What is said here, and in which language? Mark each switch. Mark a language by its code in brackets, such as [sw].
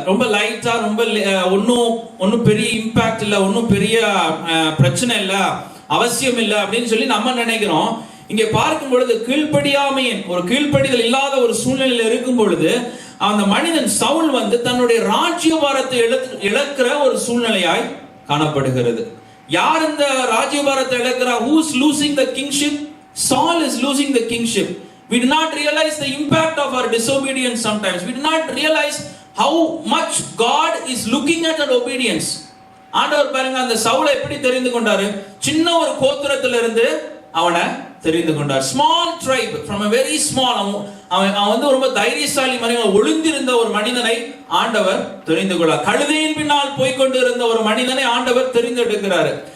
[ta] ரொம்ப லைட்டா, ரொம்ப ஒன்னும் பெரிய இம்பாக்ட் இல்ல, ஒன்னும் பெரிய பிரச்சனை இல்ல, அவசியம் இல்ல அப்படின்னு சொல்லி நம்ம நினைக்கிறோம். இங்கே பார்க்கும் பொழுது கீழ்ப்படியாமையின் ஒரு கீழ்ப்படிதல் இல்லாத ஒரு சூழ்நிலையில் இருக்கும் பொழுது அந்த மனிதன் சவுல் வந்து தன்னுடைய ராஜ்யபாரத்தை இழக்கிற ஒரு சூழ்நிலையாய் காணப்படுகிறது. யார் இந்த ராஜ்யபாரத்தை இழக்கிறா? [en] Who is losing the kingship? Saul is losing the kingship. We do not realize the impact of our disobedience sometimes. We do not realize how much God is looking at our obedience. [ta] ஆண்டவர் பாருங்க, அந்த சவுலை எப்படி தெரிந்து கொண்டாரு? சின்ன ஒரு கோத்திரத்திலிருந்து அவனை தெரிந்து கொண்டார். [en] small tribe, from a very small, [ta] அவன் வந்து ரொம்ப தைரியசாலி மனிதன், ஒளிந்திருந்த ஒரு மனிதனை ஆண்டவர் தெரிந்து கொண்டார். கழுதையின் பின்னால் போய்கொண்டு இருந்த ஒரு மனிதனை ஆண்டவர் தெரிந்தெடுக்கிறாரு.